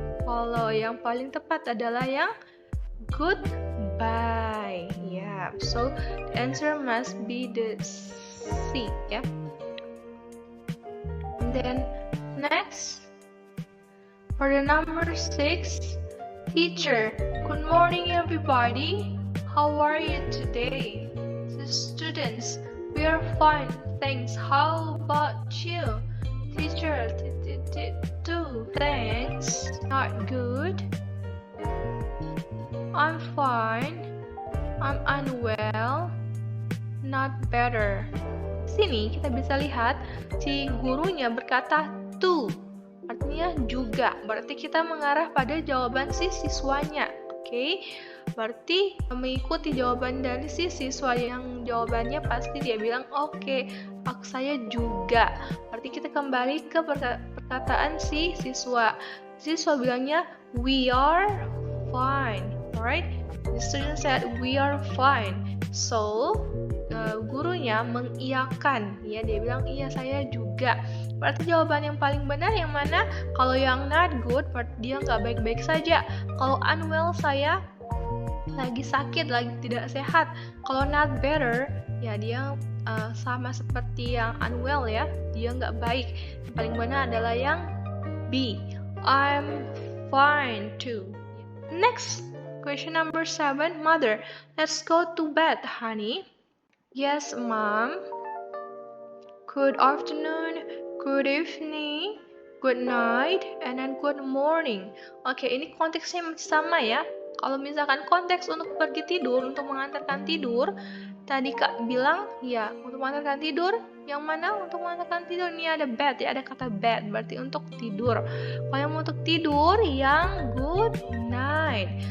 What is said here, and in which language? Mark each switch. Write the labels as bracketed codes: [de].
[id] Kalau yang paling tepat adalah yang goodbye. [en] Yeah. So the answer must be the C. Yeah. And then next, for the number 6, teacher. Good morning, everybody. How are you today? The students, we are fine, thanks. How about you? Teacher, too, thanks. Not good. I'm fine. I'm unwell. Not better. [id] Sini kita bisa lihat si gurunya berkata to. Artinya juga, berarti kita mengarah pada jawaban si siswanya. Oke, berarti mengikuti jawaban dari si siswa yang jawabannya pasti dia bilang oke, saya juga. Berarti kita kembali ke perkataan si siswa. Siswa bilangnya [en] we are fine, alright? The student said we are fine. [id] So gurunya mengiyakan, ya, dia bilang iya saya juga. Berarti jawaban yang paling benar yang mana? Kalau yang [en] not good, [id] berarti dia nggak baik-baik saja. Kalau unwell saya lagi sakit, lagi tidak sehat. Kalau [en] not better, [id] ya dia sama seperti yang unwell ya, dia nggak baik. Yang paling benar adalah yang B, [en] I'm fine too. Next, question number 7, mother, let's go to bed, honey. Yes, mom. Good afternoon, good evening, good night, and then good morning. [id] Oke, ini konteksnya masih sama ya. Kalau misalkan konteks untuk pergi tidur, untuk mengantarkan tidur, tadi Kak bilang ya untuk mengantarkan tidur. Yang mana untuk mengantarkan tidur? Ini ada bed ya, ada kata bed, berarti untuk tidur. Kalau yang untuk tidur, yang good night.